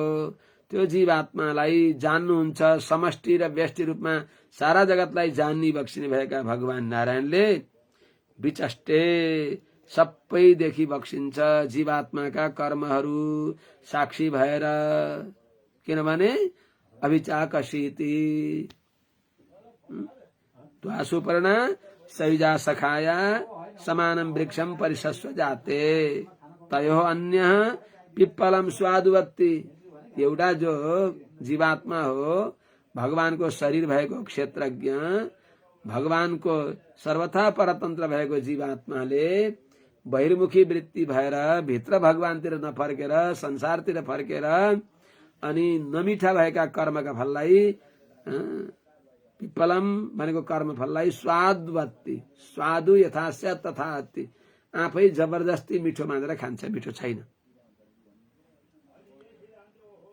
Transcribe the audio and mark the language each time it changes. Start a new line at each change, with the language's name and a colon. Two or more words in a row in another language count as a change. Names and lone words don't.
Nepali: त्यो जीवात्मालाई जान्नुहुन्छ, समष्टि र व्यष्टि रूपमा सारा जगतलाई जान्ने बक्सिने भएका भगवान नारायणले विचष्टे सबैदेखि बक्सिन्छ जीवात्माका कर्महरू साक्षी भएर।
Sanskrit: किनभने अभिचाकशीति त्वासुपर्णा सयुजा सखाया समानम वृक्षम परिशस्व जाते तयो अन्य पिप्पलम स्वादुवत्ति।
Nepali: एउटा जो जीवात्मा हो, भगवानको शरीर भएको क्षेत्रज्ञ, भगवानको सर्वथा परतन्त्र भएको जीवात्माले बहिर्मुखी वृत्ति भएर भित्र भगवानतिर नफर्केर संसारतिर फर्केर अनि नमिठा भएका कर्मका फललाई, पिप्पलम भनेको कर्म फललाई स्वादवत्ति,
Sanskrit: स्वादु यथास्य तथाति,
Nepali: आफै जबरजस्ती मिठो मानेर खान्छ, मिठो छैन।